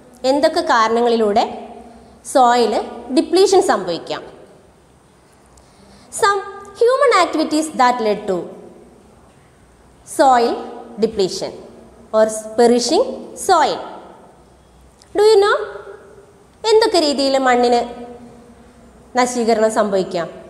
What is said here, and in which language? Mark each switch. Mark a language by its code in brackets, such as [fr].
[ml] എന്തൊക്കെ കാരണങ്ങളിലൂടെ soil depletion സംഭവിക്കാം? [en] Some human activities that led to soil depletion or perishing soil. Do you know? [ml] എന്തൊക്കെ രീതിയിൽ മണ്ണിന് നശീകരണം സംഭവിക്കാം?